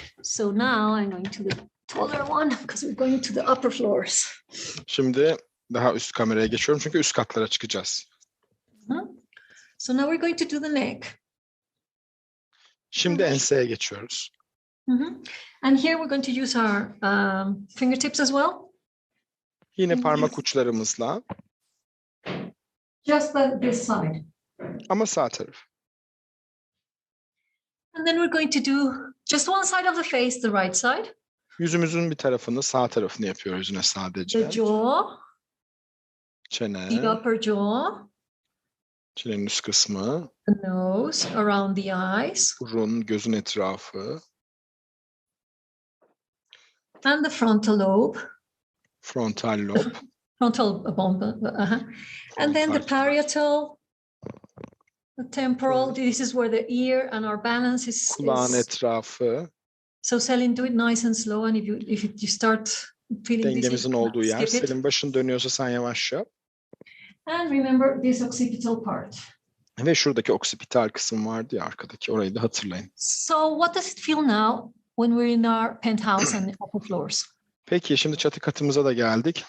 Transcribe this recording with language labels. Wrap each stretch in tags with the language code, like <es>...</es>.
<en>So now I'm going to the taller one because we're going to the upper floors.</en> <tr>Şimdi daha üst kameraya geçiyorum çünkü üst katlara çıkacağız.</tr> <en>So now we're going to do the neck.</en> <tr>Şimdi enseye geçiyoruz.</tr> <en>And here we're going to use our fingertips as well.</en> <tr>Yine parmak uçlarımızla.</tr> <en>Just this side.</en> <tr>Ama sağ taraf.</tr> <en>And then we're going to do just one side of the face, the right side.</en> <tr>Yüzümüzün bir tarafını, sağ tarafını yapıyoruz yine sadece.</tr> <en>The jaw.</en> <tr>Çene.</tr> <en>The upper jaw.</en> <tr>Çenenin üst kısmı.</tr> <en>The nose, around the eyes.</en> <tr>Burun, gözün etrafı.</tr> <en>And the frontal lobe.</en> <tr>Frontal lob.</tr> <en>Frontal bone. And then the parietal, the temporal. This is where the ear and our balance is.</en> <tr>Kulağın etrafı.</tr> <en>So Selin, do it nice and slow, and if you start feeling</en> <tr>dengemizin olduğu yer.</tr> <en>skip it.</en> <tr>Senin başın dönüyorsa sen yavaş yap.</tr> <en>And remember this occipital part.</en> <tr>Ve şuradaki oksipital kısım vardı ya arkadaki, orayı da hatırlayın.</tr> <en>So what does it feel now when we're in our penthouse and upper floors?</en> <tr>Peki şimdi çatı katımıza da geldik.</tr>